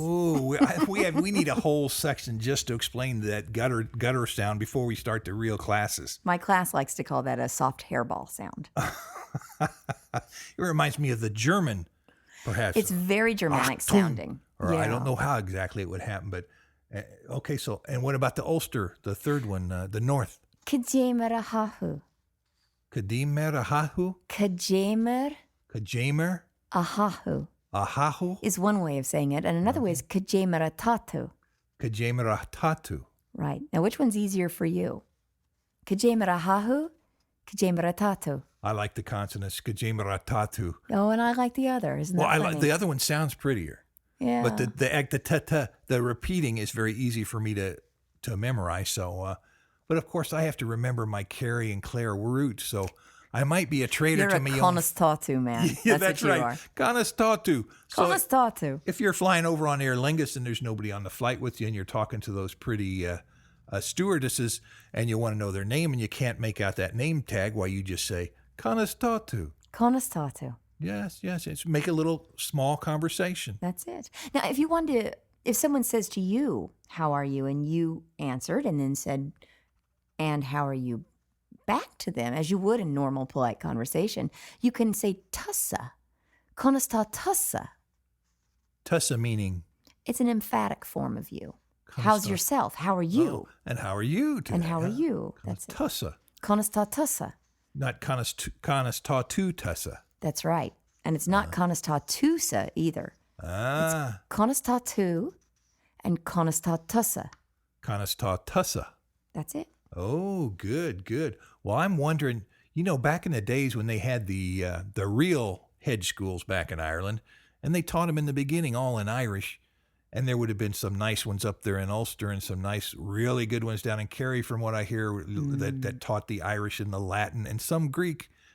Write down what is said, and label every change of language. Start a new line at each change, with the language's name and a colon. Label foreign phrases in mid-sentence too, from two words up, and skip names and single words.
English: Oh, we need a whole section just to explain that gutter sound before we start the real classes. My class likes to call that a soft hairball sound. It reminds me of the German, perhaps. It's very Germanic sounding. Or Yeah. I don't know how exactly it would happen, but okay. So, and what about the Ulster, the third one, the North?
Irish: Kajamer ahahu. Kadimer ahahu? Kajamer Kajamer ahahu ahahu?
English: is one way of saying it, and another way is
Irish: kajamer atatu. Kajamer atatu.
English: Right. Now, which one's easier for you?
Irish: Kajamer ahahu, kajamer atatu.
English: I like the consonants.
Irish: Kajamer atatu.
English: Oh, and I like the other. Isn't that Well, I funny? like the other one sounds prettier. Yeah. But the repeating is very easy for me to memorize. So, but of course I have to remember my Carrie and Claire roots. So I might be a traitor You're to a me.
Irish: Conas tá tú,
English: man. Yeah, that's that's what you right. are.
Irish: Conas tatu. So Conas tá tú.
English: if you're flying over on Aer Lingus and there's nobody on the flight with you and you're talking to those pretty stewardesses and you want to know their name and you can't make out that name tag, why you just say
Irish: Conas tatu. Conas tá tú.
English: Yes. It's make a little small conversation. That's it. Now, if someone says to you, how are you? And you answered and then said, and how are you back to them, as you would in normal, polite conversation, you can say tussa.
Irish: Conas tá tussa.
English: Tussa meaning? It's an emphatic form of you. How's yourself? How are you? Oh, and how are you today? And how are you? That's it. Tussa.
Irish: Conas tá tussa.
English: Not
Irish: Conas tatu tussa.
English: That's right. And it's not
Irish: Conas tá tusa
English: either. Ah.
Irish: Conas tá tú and Conas tá tussa. Conas tussa.
English: That's it. Oh, good. Well, I'm wondering, back in the days when they had the real hedge schools back in Ireland, and they taught them in the beginning all in Irish, and there would have been some nice ones up there in Ulster and some nice, really good ones down in Kerry, from what I hear, that taught the Irish and the Latin and some Greek.